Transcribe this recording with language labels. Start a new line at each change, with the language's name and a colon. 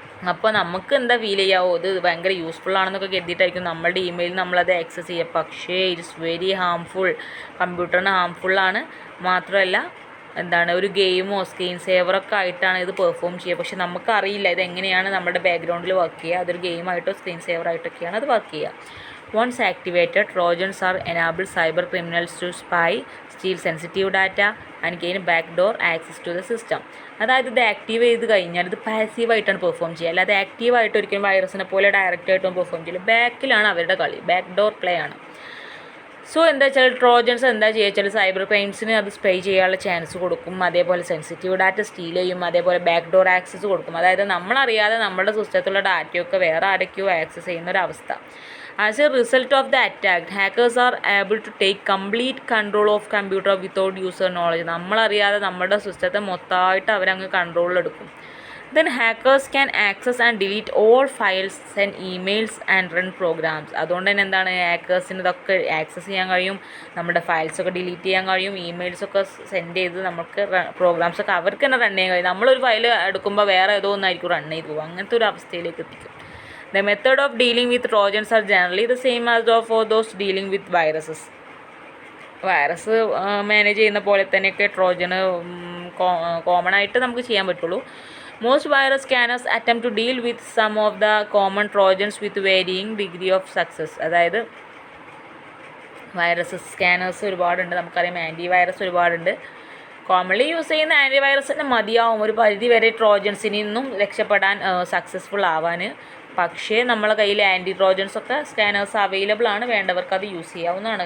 Malayalam: അപ്പോൾ നമുക്ക് എന്താ ഫീൽ ചെയ്യാവോ, ഇത് ഭയങ്കര യൂസ്ഫുൾ ആണെന്നൊക്കെ കരുതിയിട്ടായിരിക്കും നമ്മളുടെ ഇമെയിൽ നമ്മളത് ആക്സസ് ചെയ്യുക. പക്ഷേ
English: it's very harmful,
Malayalam: കമ്പ്യൂട്ടറിന് ഹാംഫുള്ളാണ്. മാത്രമല്ല ഒരു ഗെയിമോ സ്ക്രീൻ സേവറൊക്കെ ആയിട്ടാണ് ഇത് പെർഫോം ചെയ്യുക. പക്ഷെ നമുക്കറിയില്ല ഇതെങ്ങനെയാണ് നമ്മുടെ ബാക്ക്ഗ്രൗണ്ടിൽ വർക്ക് ചെയ്യുക. അതൊരു ഗെയിമായിട്ടോ സ്ക്രീൻ സേവറായിട്ടൊക്കെയാണ് അത് വർക്ക് ചെയ്യുക.
English: Once activated, Trojans are enabled cyber criminals to spy, steal sensitive data and gain backdoor access to the system.
Malayalam: അതായത് ഇത് ആക്റ്റീവ് ചെയ്ത് കഴിഞ്ഞാൽ ഇത് പാസീവായിട്ടാണ് പെർഫോം ചെയ്യുക, അല്ലാതെ ആക്റ്റീവായിട്ട് ഒരിക്കലും വൈറസിനെ പോലെ ഡയറക്റ്റായിട്ടും പെർഫോം ചെയ്യില്ല. ബാക്കിലാണ് അവരുടെ കളി, ബാക്ക് ഡോർ പ്ലേ ആണ്. സോ എന്താ വെച്ചാൽ ട്രോജൻസ് എന്താ ചെയ്യുക വെച്ചാൽ സൈബർ ക്രൈംസിന് അത് സ്പ്രേ ചെയ്യാനുള്ള ചാൻസ് കൊടുക്കും, അതേപോലെ സെൻസിറ്റീവ് ഡാറ്റ സ്റ്റീൽ ചെയ്യും, അതേപോലെ ബാക്ക് ഡോർ ആക്സസ് കൊടുക്കും. അതായത് നമ്മളറിയാതെ നമ്മുടെ സിസ്റ്റത്തിലുള്ള ഡാറ്റയൊക്കെ വേറെ ആരൊക്കെയോ ആക്സസ് ചെയ്യുന്ന ഒരു അവസ്ഥ.
English: As a result of the attack, hackers are able to take complete control of computer without user knowledge.
Malayalam: നമ്മളറിയാതെ നമ്മുടെ സിസ്റ്റത്തെ മൊത്തമായിട്ട് അവരങ്ങ് കൺട്രോളിലെടുക്കും.
English: Then hackers can access and delete all files, send emails and run programs.
Malayalam: അതുകൊണ്ട് തന്നെ എന്താണ്, ഹാക്കേഴ്സിന് ഇതൊക്കെ access ചെയ്യാൻ കഴിയും, നമ്മുടെ ഫയൽസൊക്കെ ഡിലീറ്റ് ചെയ്യാൻ കഴിയും, ഇമെയിൽസൊക്കെ സെൻഡ് ചെയ്ത് നമുക്ക് പ്രോഗ്രാംസൊക്കെ അവർക്ക് തന്നെ റൺ ചെയ്യാൻ കഴിയും. നമ്മളൊരു ഫയൽ എടുക്കുമ്പോൾ വേറെ ഏതോ ഒന്നായിരിക്കും റൺ ചെയ്ത് പോകും, അങ്ങനത്തെ ഒരു അവസ്ഥയിലേക്ക് എത്തിക്കും.
English: The method of dealing with Trojans are generally the same as for those dealing with viruses.
Malayalam: Virus manage ചെയ്യുന്ന പോലെ തന്നെയൊക്കെ ട്രോജന് കോമൺ ആയിട്ട് നമുക്ക് ചെയ്യാൻ പറ്റുള്ളൂ.
English: Most virus scanners attempt to deal with some of the common Trojans with varying degree of success.
Malayalam: അതായത് virus scanners ഒരുപാടുണ്ട്, നമുക്കറിയാം anti virus ഒരുപാടുണ്ട്. കോമൺലി യൂസ് ചെയ്യുന്ന ആൻറ്റി വൈറസിന് മതിയാവും ഒരു പരിധി വരെ ട്രോജൻസിൽ നിന്നും രക്ഷപ്പെടാൻ, സക്സസ്ഫുൾ ആവാൻ. പക്ഷേ നമ്മളെ കയ്യിൽ ആൻറ്റി ട്രോജൻസൊക്കെ സ്കാനേഴ്സ് അവൈലബിൾ ആണ്, വേണ്ടവർക്ക് അത് യൂസ് ചെയ്യാവുന്നതാണ്.